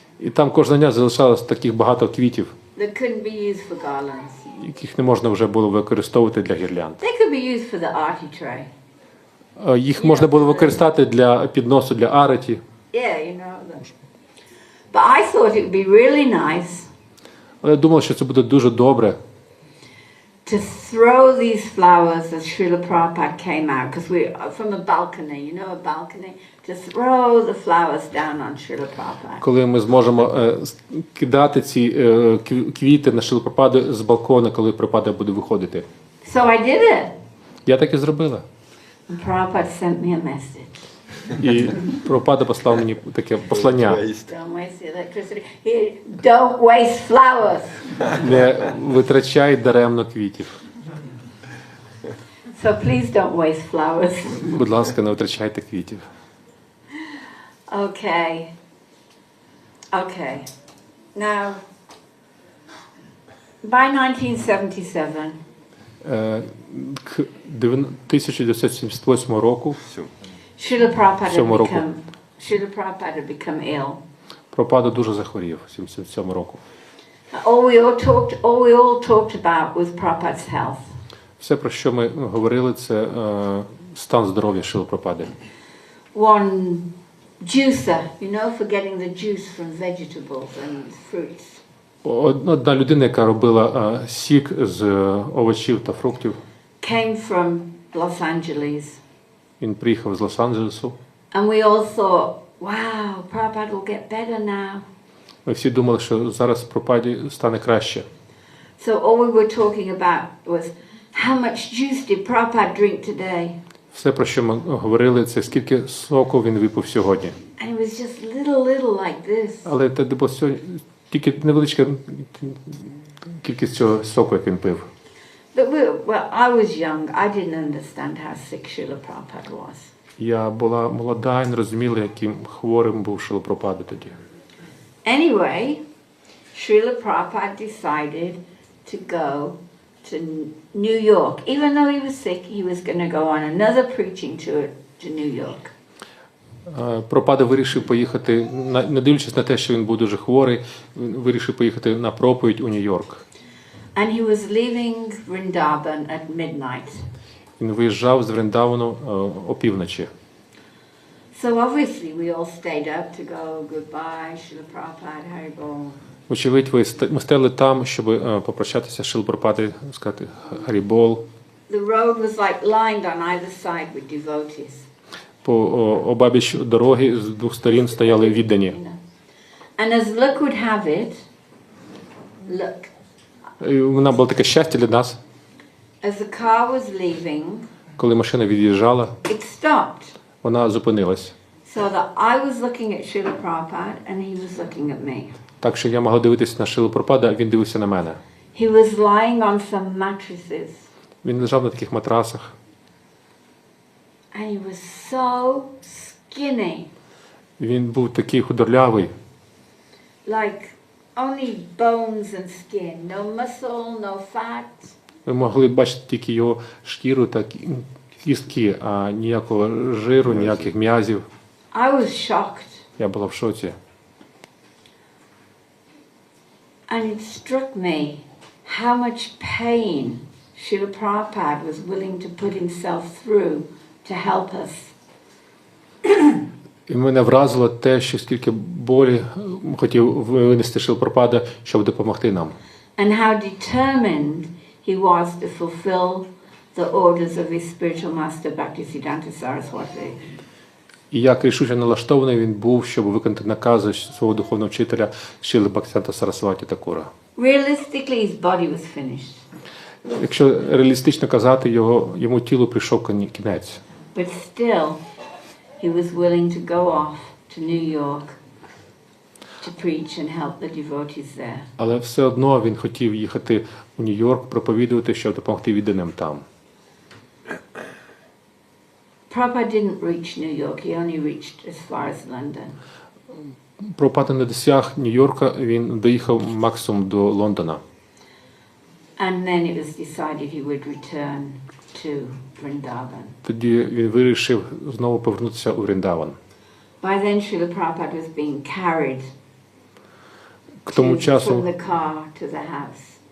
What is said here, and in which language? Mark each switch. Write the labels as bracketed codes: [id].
[uk] І там кожного дня залишалось таких багато квітів, [en] that couldn't be used for garlands. [uk] яких не можна вже було використовувати для гірлянд. [en] They could be used for the arti tray. [uk] Їх можна було використати для підносу, для ареті. [en] Yeah, But I thought it would be really nice [uk] Але я думав, що це буде дуже добре. [en] to throw these flowers as Srila Prabhupada came out, because we're from a balcony, a balcony, to throw the flowers down on Srila Prabhupada. [uk] Коли ми зможемо кидати ці квіти на Шрилу Прабхупаду з балкона, коли Прабхупада буде виходити. [en] So I did it. [uk] Я так і зробила. [en] And Prabhupada sent me a message. [uk] І Прабхупада послав мені таке послання. [en] Don't waste the electricity. Here, don't waste flowers. [uk] Не витрачай даремно квітів. [en] So please don't waste flowers. [uk] Будь ласка, не витрачайте квітів. [en] Okay. Okay. Now, by 1977, [uk] К 1978 року [en] Srila Prabhupada [uk] Цьому року. [en] had become ill. [uk] Прабхупада дуже захворів в 77 року. [en] All we all talked about was Prabhupada's health. [uk] Все, про що ми говорили, це стан здоров'я Шріли Прабхупади. [en] One juicer, for getting the juice from vegetables and fruits. [uk] Одна людина, яка робила сік з овочів та фруктів, [en] Came from Los Angeles. [uk] він приїхав з Лос-Анджелесу. [en] And we all thought, wow, Prabhupada will get better now. [uk] Ми всі думали, що зараз Прабхупаді стане краще. [en] So all we were talking about was, how much juice did Prabhupada drink today? [uk] Все, про що ми говорили, це скільки соку він випив сьогодні. [en] And it was just little like this. [uk] Але це було тільки невеличка кількість цього соку, як він пив. [en] But I was young. I didn't understand how sick Srila Prabhupada was. [uk] Я була молода і не розуміла, яким хворим був Шріла Прабхупада тоді. [en] Anyway, Srila Prabhupada decided to go to New York. Even though he was sick, he was going to go on another preaching tour to New York. [uk] Прабхупада вирішив поїхати, не дивлячись на те, що він був дуже хворий, він вирішив поїхати на проповідь у Нью-Йорк. [en] And he was leaving Vrindavan at midnight. [uk] Він виїжджав з Вриндавану опівночі. [en] So obviously we all stayed up to go goodbye, Srila Prabhupada, Haribol. [uk] Очевидь, ми стояли там, щоб попрощатися з Шрілою Прабхупадою, сказати Харібол. [en] The road was like lined on either side with devotees. [uk] По обабіч дороги з двох сторін стояли віддані. [en] And as luck would have it, [uk] І вона була таке щастя для нас. [en] as the car was leaving, [uk] Коли машина від'їжджала, [en] it stopped. [uk] вона зупинилась. [en] So that I was looking at Srila Prabhupada and he was looking at me. [uk] Так що я могла дивитися на Шрілу Прабхупаду, а він дивився на мене. [en] He was lying on some mattresses. [uk] Він лежав на таких матрасах. [en] And he was so skinny. [uk] Він був такий худорлявий. [en] Like only bones and skin. No muscle, no fat. [uk] Ви могли бачити тільки його шкіру та кістки, а ніякого жиру, ніяких м'язів. [en] I was shocked. [uk] Я була в шоці. [en] And it struck me how much pain Srila Prabhupada was willing to put himself through to help us. [uk] І мене вразило те, що скільки болі хотів винести Шріла Прабхупада, щоб допомогти нам. [en] And how determined he was to fulfill the orders of his spiritual master Bhaktisiddhanta Saraswati. [uk] І як рішуче налаштований він був, щоб виконати накази свого духовного вчителя Шріли Бхактисіданта Сарасваті Такура. [en] Realistically, his body was finished. [uk] Якщо реалістично казати, йому тілу прийшов кінець. [en] But still, he was willing to go off to New York to preach and help the devotees there. [uk] Але все одно він хотів їхати у Нью-Йорк, проповідувати, щоб допомогти відданим там. [en] Prabhupada didn't reach New York, he only reached as far as London. [uk] Прабхупада не досяг Нью-Йорка, він доїхав максимум до Лондона. [en] And then it was decided he would return to Vrindavan. [uk] Тоді він вирішив знову повернутися у Вриндаван. [en] By then Srila Prabhupada was being carried [uk] К тому часу [en] from the car to the house.